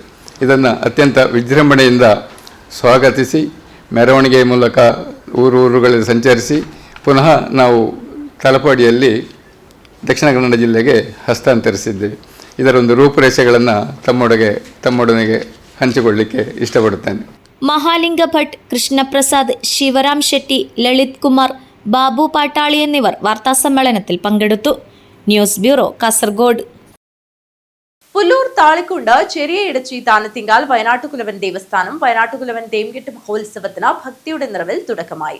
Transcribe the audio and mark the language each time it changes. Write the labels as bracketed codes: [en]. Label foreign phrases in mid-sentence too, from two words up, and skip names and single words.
[kn] ಇದನ್ನು ಅತ್ಯಂತ ವಿಜೃಂಭಣೆಯಿಂದ ಸ್ವಾಗತಿಸಿ ಮೆರವಣಿಗೆ ಮೂಲಕ ಊರುಗಳಲ್ಲಿ ಸಂಚರಿಸಿ ಪುನಃ ನಾವು ತಲಪಾಡಿಯಲ್ಲಿ ದಕ್ಷಿಣ ಕನ್ನಡ ಜಿಲ್ಲೆಗೆ ಹಸ್ತಾಂತರಿಸಿದ್ದೇವೆ. ಇದರೊಂದು ರೂಪುರೇಷೆಗಳನ್ನು ತಮ್ಮೊಡನೆಗೆ ಹಂಚಿಕೊಳ್ಳಿಕ್ಕೆ ಇಷ್ಟಪಡುತ್ತೇನೆ. [ml] മഹാലിംഗ ഭട്ട്, കൃഷ്ണപ്രസാദ്, ശിവറാം ഷെട്ടി, ലളിത് കുമാർ, ബാബു പാട്ടാളി എന്നിവർ വാർത്താസമ്മേളനത്തിൽ പങ്കെടുത്തു. ന്യൂസ് ബ്യൂറോ, കാസർഗോഡ്. പുല്ലൂർ താളിക്കുണ്ട് ചെറിയ ഇടച്ചി താനത്തിങ്കാൽ വയനാട്ടുകുലവൻ ദേവസ്ഥാനം വയനാട്ടുകുലവൻ തേംകെട്ട് മഹോത്സവത്തിന് ഭക്തിയുടെ നിറവിൽ തുടക്കമായി.